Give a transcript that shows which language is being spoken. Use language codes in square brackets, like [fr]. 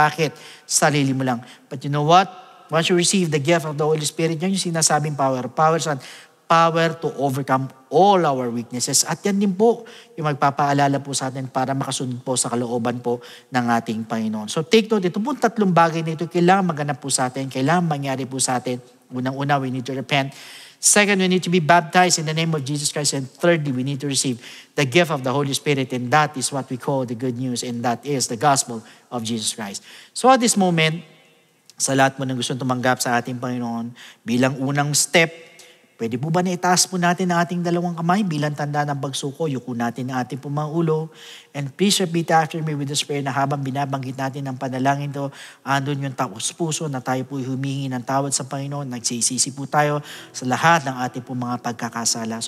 [tl] Bakit? Sarili mo lang. [en] But you know what? Once you receive the gift of the Holy Spirit, [tl] yan yung sinasabing power. Power saan? [en] Power to overcome all our weaknesses. [tl] At yan din po yung magpapaalala po sa atin para makasunod po sa kalooban po ng ating Panginoon. [en] So take note, [tl] ito po tatlong bagay na ito kailangan maganap po sa atin, kailangan mangyari po sa atin. Unang-una, [en] we need to repent. Second, we need to be baptized in the name of Jesus Christ. And thirdly, we need to receive the gift of the Holy Spirit. And that is what we call the good news. And that is the gospel of Jesus Christ. So at this moment, [tl] sa lahat mo ng gustong tumanggap sa ating Panginoon, bilang unang step, pwede po ba na itaas po natin ang ating dalawang kamay bilang tanda ng pagsuko, yuko natin ang ating pumaulo, [en] and please repeat after me with this prayer [tl] na habang binabanggit natin ang panalangin to, andun yung taos puso na tayo po humingi ng tawad sa Panginoon, nagsisisi po tayo sa lahat ng ating po mga pagkakasala.